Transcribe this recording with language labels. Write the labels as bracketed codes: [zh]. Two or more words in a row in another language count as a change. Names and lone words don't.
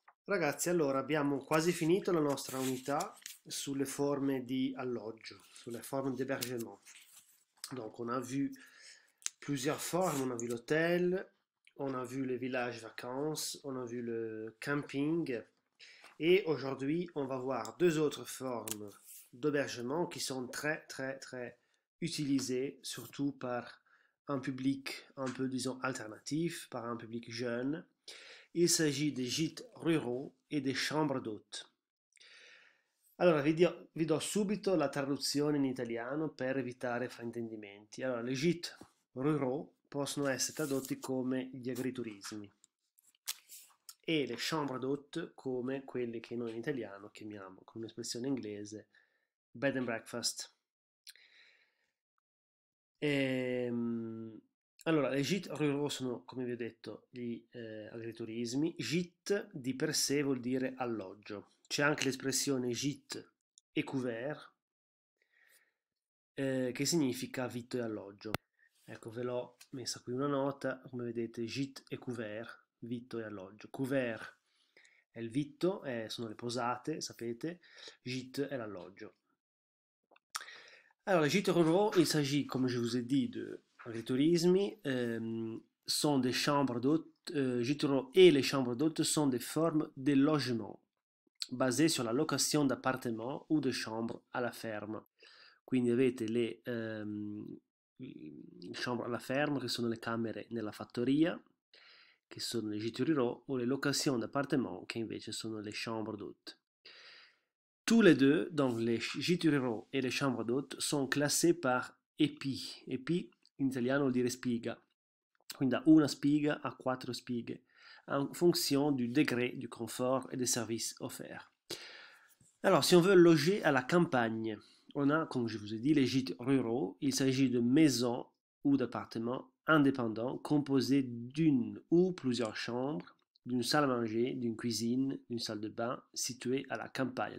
[it] Ragazzi, allora abbiamo quasi finito la nostra unità sulle forme di alloggio, sulle [fr] formes d'hébergement. Donc on a vu plusieurs formes, on a vu l'hôtel, on a vu les villages vacances, on a vu le camping et aujourd'hui on va voir deux autres formes d'hébergement qui sont très utilisées, surtout par un public un peu, disons, alternatif, par un public jeune. Il s'agit des gîtes ruraux e des chambres d'hôtes. [it] Allora, vi do subito la traduzione in italiano per evitare fraintendimenti. Allora, le [fr] gîtes ruraux [it] possono essere tradotti come gli agriturismi e le [fr] chambre d'hôte [it] come quelli che noi in italiano chiamiamo, con un'espressione inglese, [en] bed and breakfast. [it] Allora, le [fr] gîtes ruraux [it] sono, come vi ho detto, gli agriturismi. Gîte di per sé vuol dire alloggio. C'è anche l'espressione [fr] gîte et couvert, [it] che significa vitto e alloggio. Ecco, ve l'ho messa qui una nota, come vedete, [fr] gîte et couvert, [it] vitto e alloggio. Couvert è il vitto, sono le posate, sapete, gîte è l'alloggio. [fr] Alors, les gîtes ruraux, il s'agit, comme je vous ai dit, de agriturismi, sont des chambres d'hôtes, gîtes ruraux et les chambres d'hôtes sont des formes de logement basées sur la location d'appartements ou de chambres à la ferme. [it] Quindi avete le chambre alla ferme, che sono le camere nella fattoria, che sono le [fr] gîtes ruraux, [it] o le [fr] locations d'appartements, [it] che invece sono le [fr] chambre d'hôtes. Tous les deux, donc les gîtes ruraux et les chambres d'hôtes, sont classés par EPI. [it] EPI in italiano vuol dire spiga, quindi da una spiga a 4 spighe, [fr] en fonction du degré du confort et des services offerts. Alors, si on veut loger à la campagne, on a, comme je vous ai dit, les gîtes ruraux. Il s'agit de maisons ou d'appartements indépendants composés d'une ou plusieurs chambres, d'une salle à manger, d'une cuisine, d'une salle de bain située à la campagne.